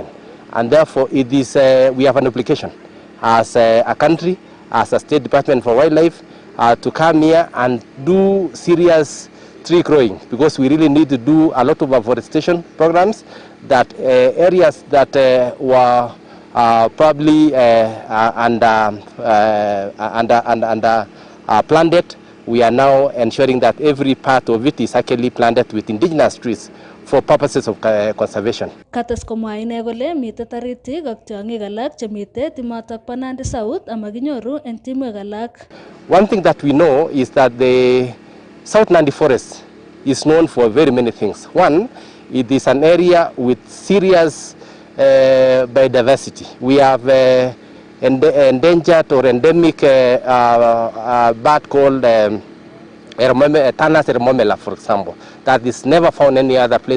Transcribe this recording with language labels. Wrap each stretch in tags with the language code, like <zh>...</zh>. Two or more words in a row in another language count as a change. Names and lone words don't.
<en>And therefore it is, we have an obligation as a country, as a State Department for Wildlife, to come here and do serious tree growing, because we really need to do a lot of afforestation programs that areas that were probably planted, we are now ensuring that every part of it is actually planted with indigenous trees for purposes of conservation.</en> <kln>Kates komwa ine kole mite taritik ak tiong'ik alak chemite timotok po Nandi South amakinyoru en timwek alak.</kln> <en>One thing that we know is that the South Nandi Forest is known for very many things. One, it is an area with serious biodiversity. We have endangered or endemic bird called Tanas ermomela, for example, that is never found any other place.</en>